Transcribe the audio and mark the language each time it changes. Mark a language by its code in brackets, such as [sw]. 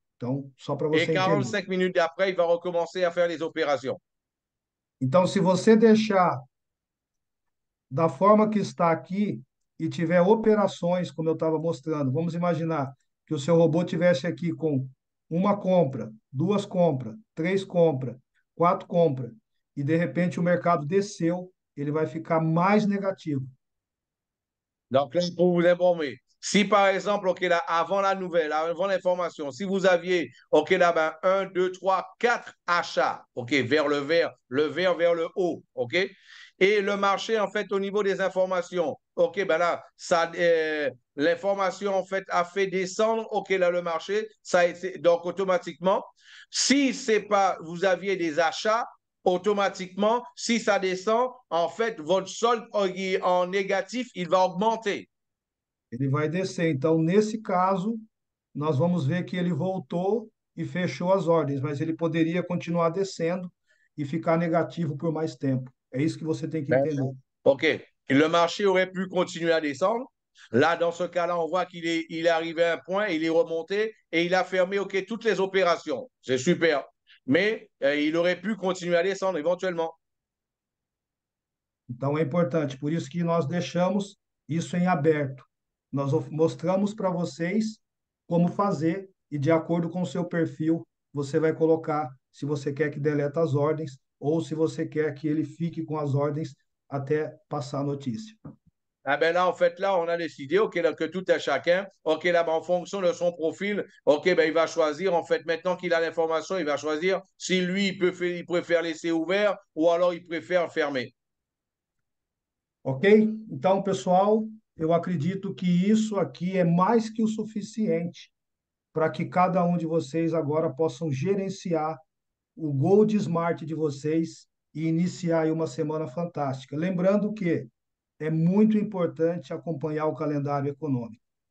[pt] Então, só para [fr] Et [pt] você entender. [fr] 45 minutes après, il va recommencer à faire les opérations. [pt] Então, se você deixar da forma que está aqui e tiver operações, como eu estava mostrando, vamos imaginar que o seu robô tivesse aqui com uma compra, duas compras, três compras, quatro compras, e de repente o mercado desceu, ele vai ficar mais negativo. [fr] Donc là, pour vous informer, si par exemple, OK, là, avant la nouvelle, avant l'information, si vous aviez, OK, là, ben, 1, 2, 3, 4 achats, OK, vers le vert vers le haut, OK, et le marché, en fait, au niveau des informations, OK, ben là, ça, l'information, en fait, a fait descendre, OK, là, le marché, ça a été, donc automatiquement, si c'est pas, vous aviez des achats, automatiquement, si ça descend, en fait, votre solde en négatif, il va augmenter. [pt] Ele vai descer. Então, nesse caso, nós vamos ver que ele voltou e fechou as ordens, mas ele poderia continuar descendo e ficar negativo por mais tempo. É isso que você tem que [fr] Ben, [pt] entender. [fr] OK. Le marché aurait pu continuer à descendre. Là, dans ce cas-là, on voit il est arrivé à un point, il est remonté et il a fermé OK, toutes les opérations. C'est super. Mais il aurait pu continuer à descendre éventuellement. [pt] Então, é importante. Por isso que nós deixamos isso em aberto. Nós mostramos para vocês como fazer e, de acordo com o seu perfil, você vai colocar se você quer que delete as ordens ou se você quer que ele fique com as ordens até passar a notícia. [fr] Ah ben là, en fait, là, on a décidé, OK, là, que tout à chacun, OK, là, ben, en fonction de son profil, OK, ben, il va choisir, en fait, maintenant qu'il a l'information, il va choisir si lui, il préfère laisser ouvert ou alors il préfère fermer. Ok? [pt] Então, pessoal, eu acredito que isso aqui é mais que o suficiente para que cada um de vocês agora possam gerenciar o Gold Smart de vocês e iniciar aí uma semana fantástica. Lembrando que é muito importante acompanhar o calendário econômico.